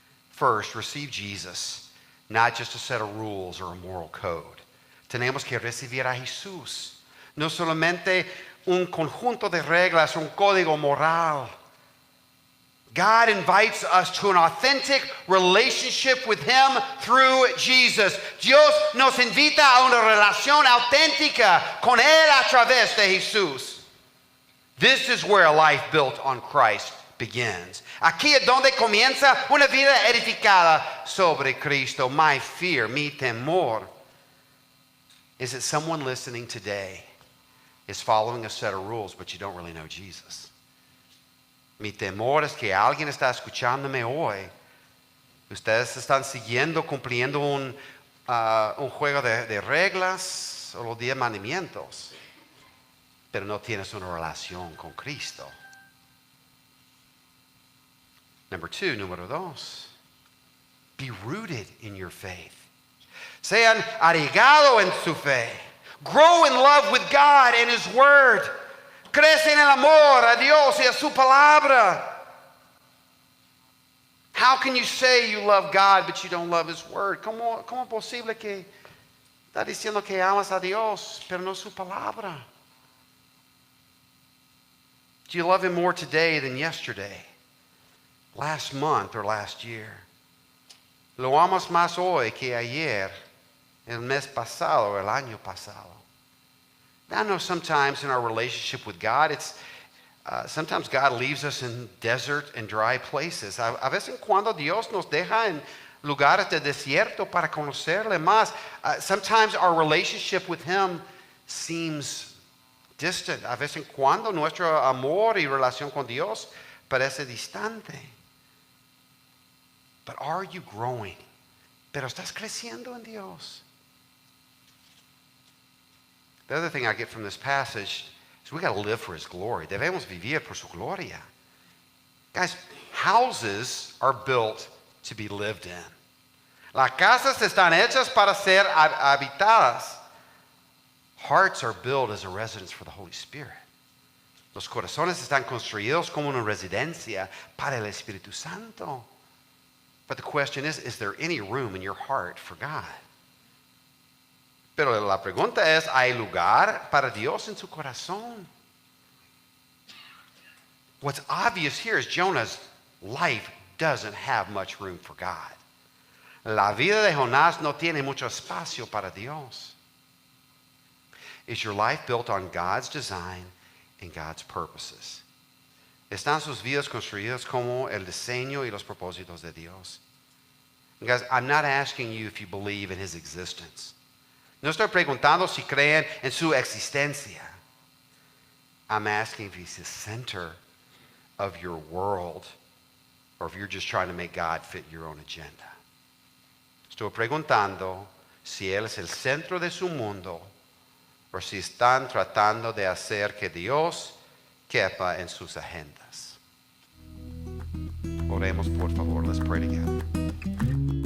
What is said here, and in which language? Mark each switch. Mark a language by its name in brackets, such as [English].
[English] First, receive Jesus, not just a set of rules or a moral code. [Spanish] Tenemos que recibir a Jesús. No solamente un conjunto de reglas, un código moral. [English] God invites us to an authentic relationship with him through Jesus. [Spanish] Dios nos invita a una relación auténtica con él a través de Jesús. [English] This is where a life built on Christ begins. [Spanish] Aquí es donde comienza una vida edificada sobre Cristo. [English] My fear, [Spanish] mi temor, [English] is that someone listening today is following a set of rules, but you don't really know Jesus. [Spanish] Mi temor es que alguien está escuchándome hoy. Ustedes están siguiendo, cumpliendo un juego de reglas o los 10 mandamientos, pero no tienes una relación con Cristo. Número dos, [English] be rooted in your faith. [Spanish] Sean arraigados en su fe. [English] Grow in love with God and his word. [Spanish] Crece en el amor a Dios y a su palabra. [English] How can you say you love God but you don't love his word? [Spanish] ¿Cómo es posible que está diciendo que amas a Dios pero no su palabra? [English] Do you love him more today than yesterday? Last month or last year? [Spanish] ¿Lo amas más hoy que ayer, el mes pasado, el año pasado? [English] I know sometimes in our relationship with God, sometimes God leaves us in desert and dry places. [Spanish] A veces cuando Dios nos deja en lugares de desierto para conocerle más, [English] sometimes our relationship with him seems distant. [Spanish] A veces cuando nuestro amor y relación con Dios parece distante. [English] But are you growing? [Spanish] Pero estás creciendo en Dios. [English] The other thing I get from this passage is we got to live for His glory. [Spanish] Debemos vivir por su gloria. [English] Guys, houses are built to be lived in. [Spanish] Las casas están hechas para ser habitadas. [English] Hearts are built as a residence for the Holy Spirit. [Spanish] Los corazones están construidos como una residencia para el Espíritu Santo. [English] But the question is there any room in your heart for God? [Spanish] Pero la pregunta es, ¿hay lugar para Dios en su corazón? [English] What's obvious here is Jonah's life doesn't have much room for God. [Spanish] La vida de Jonás no tiene mucho espacio para Dios. [English] Is your life built on God's design and God's purposes? [Spanish] ¿Están sus vidas construidas como el diseño y los propósitos de Dios? [English] And guys, I'm not asking you if you believe in His existence. [Spanish] No estoy preguntando si creen en su existencia. [English] I'm asking if He's the center of your world or if you're just trying to make God fit your own agenda. [Spanish] Estoy preguntando si Él es el centro de su mundo o si están tratando de hacer que Dios quepa en sus agendas. Oremos, por favor. [English] Let's pray together.